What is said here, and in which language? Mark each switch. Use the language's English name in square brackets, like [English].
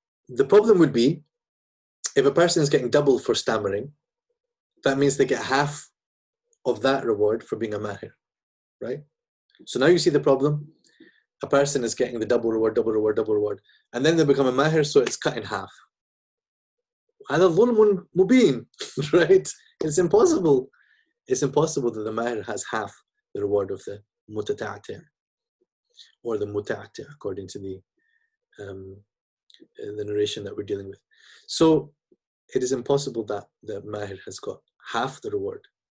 [English] The problem would be, if a person is getting double for stammering, that means they get half of that reward for being a mahir, right? So now you see the problem. A person is getting the double reward, and then they become a mahir, so it's cut in half. [Arabic] هذا ظلم مبين, right? [English] It's impossible. It's impossible that the mahir has half the reward of the mutata'ati' or the muta'ati', according to the narration that we're dealing with. So it is impossible that the mahir has got half the reward.